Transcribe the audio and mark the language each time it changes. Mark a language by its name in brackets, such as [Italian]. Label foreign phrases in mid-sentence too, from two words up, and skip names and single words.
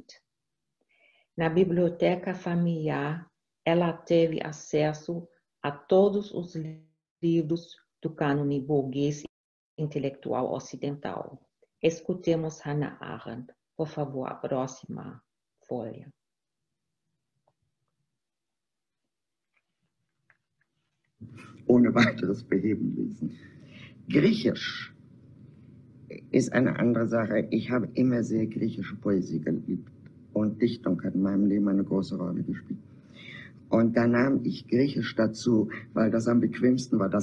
[Portuguese] Na biblioteca familiar, ela teve acesso a todos os livros do cânone burguês intelectual ocidental. Escutemos Hannah Arendt. Por favor, a próxima folha. [German] ohne weiteres beheben ließen. Griechisch ist eine andere Sache. Ich habe immer sehr griechische Poesie geliebt und Dichtung hat in meinem Leben eine große Rolle gespielt. Und da nahm ich Griechisch dazu, weil das am bequemsten war.